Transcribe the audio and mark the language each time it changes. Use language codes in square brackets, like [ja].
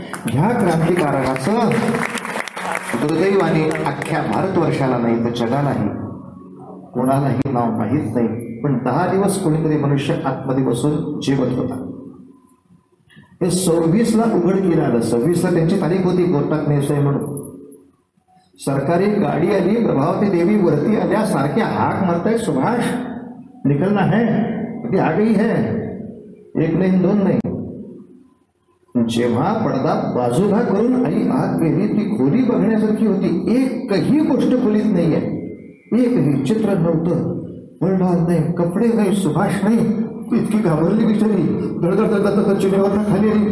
[mr] ह्या क्रांतिकारकाचं दुर्दैवाने अख्ख्या भारतवर्षाला नाही तर जगालाही कोणालाही नाव माहीत नाही. पण 10 दिवस कोणीतरी मनुष्य आतमध्ये बसून जेवत होता. हे 26ला उघडकीला आलं. 26ला त्यांची तारीख होती कोर्टात न्यायचंय म्हणून. सरकारी गाडी आली. प्रभावती देवी वरती आल्या. सारखे हाक मारताय, [hi] सुभाष निकलना है, ती आ गई है. [mr] एक नाही, 2 नाही. जेव्हा पडदा बाजूला करून आई आत गेली ती खोली बघण्यासारखी होती. एकही गोष्ट खोलीत नाहीये, एकही चित्र नव्हतं. वळणार नाही, कपडे नाही, सुभाष नाही. ती इतकी घाबरली बिचारी, धडधड चिडीवरनं खाली आली.